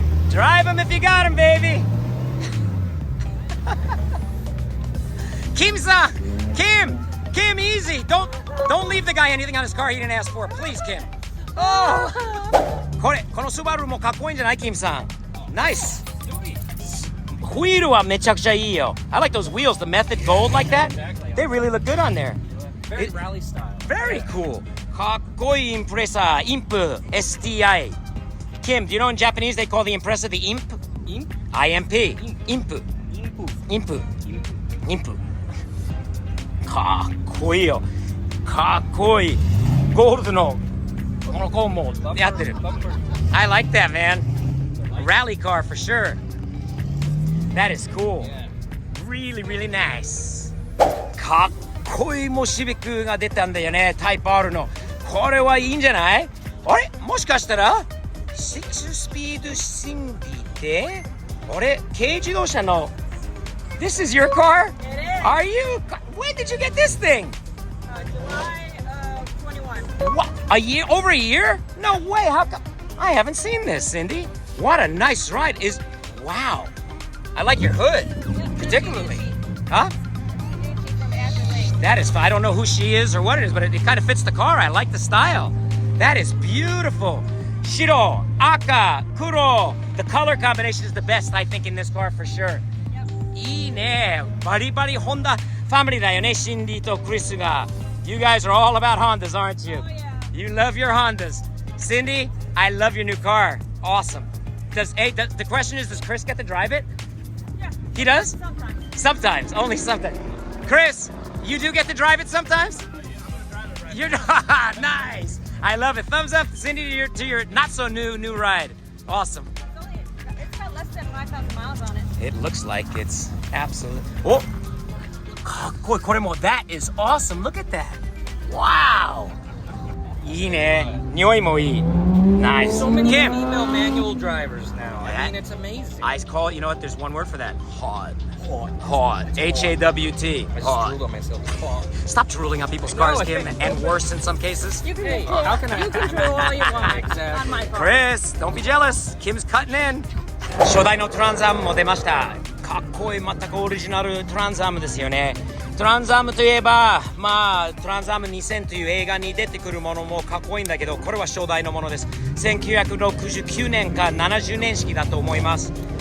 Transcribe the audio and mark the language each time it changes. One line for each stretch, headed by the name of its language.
English: Drive him if you got him, baby. Kim-san, Kim, easy. Don't leave the guy anything on his car he didn't ask for. Please, Kim.
Japanese: Oh, このスバルもかっこいいんじゃない、Kimさん。
English: Nice.
Japanese: ホイールはめちゃくちゃいいよ。
English: I like those wheels, the Method Gold like that. They really look good on there. Very rally style. Very cool.
Japanese: かっこいいインプレッサー、インプ STI.
English: Kim, do you know in Japanese they call the Impreza the Imp? Imp? IMP. Imp. Impu.
Japanese: Imp. かっこいいよ。かっこいい。ゴールドのこの子もやってる。
English: I like that, man. Rally car for sure. That is cool. Really, really nice.
Japanese: かっこいいもシビックが出たんだよね。タイプ R の。これはいいんじゃない？あれ？もしかしたら6スピードシンディってあれ？軽自動車の
English: This is your car? It is. Are you? When did you get this thing? July of 21. What? A year? Over a year? No way. How come? I haven't seen this, Cindy. What a nice ride. Wow. I like your hood, particularly. Huh? From Azure Lake. That is, I don't know who she is or what it is, but it kind of fits the car. I like the style. That is beautiful. Shiro, Aka, Kuro. The color combination is the best, I think, in this car for sure. Yep.
Japanese: いいね。バリバリホンダファミリーだよね、シンディとクリスが。
English: You guys are all about Hondas, aren't you? Oh, yeah. You love your Hondas. Cindy, I love your new car. Awesome. The question is, does Chris get to drive it? Yeah. He does? Sometimes. Sometimes, only sometimes. Chris, you do get to drive it sometimes? You're nice. I love it. Thumbs up, Cindy, to your not so new ride. Awesome. It's got less than 5,000 miles on it. It looks like it's absolute. Oh,
Japanese: かっこいい。これも
English: that is awesome. Look at that. Wow.
Japanese: いいね。匂いもいい。
English: Nice. So many Kim. female manual drivers now. I Yeah. mean, it's amazing. I call, you know what? There's one word for that. Hot. Hot. H-A-W-T. I just Hot. drooled on myself. Hot. Stop drooling on people's cars, No, Kim, and worse in some cases. You can Hey, drool. how can I? You can drool all you want Exactly. on my car. Chris, don't be jealous. Kim's cutting in.
Japanese: 初代のトランザムも出ました。かっこいい、全くオリジナルトランザムですよね。トランザムといえば、トランザム2000という映画に出てくるものもかっこいいんだけど、これは初代のものです。 1969年か70年式だと思います。